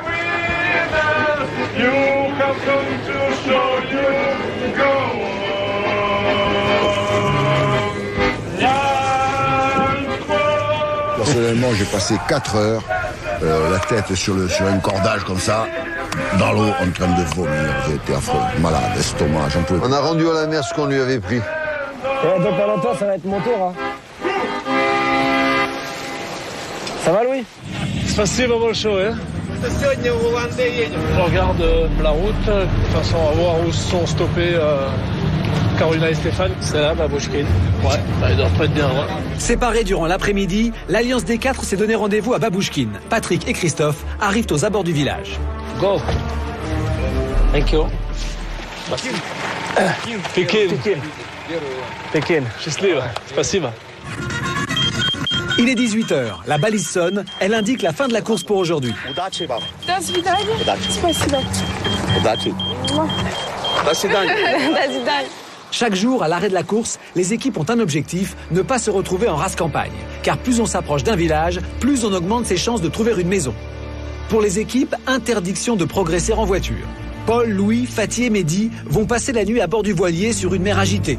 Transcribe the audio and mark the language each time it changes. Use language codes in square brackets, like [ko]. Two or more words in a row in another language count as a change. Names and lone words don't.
[fr] Personnellement, j'ai passé 4 heures, la tête sur un cordage comme ça, dans l'eau, en train de vomir. J'étais affreux, malade, estomac, j'en pouvais pas. On a rendu à la mer ce qu'on lui avait pris. Dans pas longtemps, ça va être mon tour. Hein. Ça va, Louis? [ru] Спасибо большое. [fr] Je regarde la route, de toute façon, à voir où sont stoppés Carolina et Stéphane. C'est là, Babouchkine. Ouais, ils doivent pas être bien loin. Séparés durant l'après-midi, l'Alliance des 4 s'est donné rendez-vous à Babouchkine. Patrick et Christophe arrivent aux abords du village. [en] Go. Thank you. Pekin. Pekin. [ru] Счастливо. Спасибо. [fr] Il est 18h, la balise sonne, elle indique la fin de la course pour aujourd'hui. [ru] До свидания. Спасибо. До свидания. До свидания. [fr] Chaque jour, à l'arrêt de la course, les équipes ont un objectif, ne pas se retrouver en race campagne. Car plus on s'approche d'un village, plus on augmente ses chances de trouver une maison. Pour les équipes, interdiction de progresser en voiture. Paul, Louis, Fatih et Mehdi vont passer la nuit à bord du voilier sur une mer agitée.